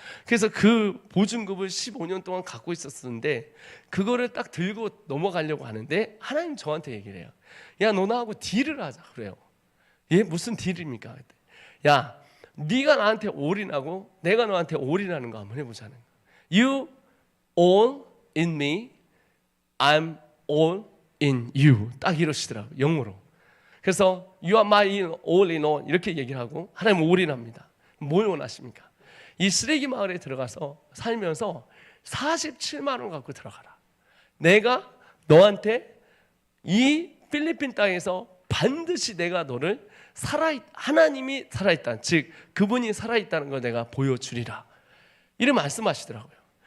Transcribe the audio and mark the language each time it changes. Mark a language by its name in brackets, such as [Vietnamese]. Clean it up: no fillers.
[Korean] 그래서 그 보증금을 15년 동안 갖고 있었는데 그거를 딱 들고 넘어가려고 하는데 하나님 저한테 얘기를 해요. 야, 너 나하고 딜을 하자 그래요. 예, 무슨 딜입니까? 야, 네가 나한테 올인하고 내가 너한테 올인하는 거 한번 해보자는 거야. [English] You all in me, I'm all in you. [Korean] 딱 이러시더라고요, 영어로. 그래서 [English] You are my all in all [Korean] 이렇게 얘기를 하고 하나님 올인합니다. 뭘 원하십니까? 이 쓰레기 마을에 들어가서 살면서 47만 원 갖고 들어가라. 내가 너한테 이 필리핀 땅에서 반드시 내가 너를 하나님이 살아있다, 즉 그분이 살아있다는 걸 내가 보여주리라, 이런 말씀하시더라고요.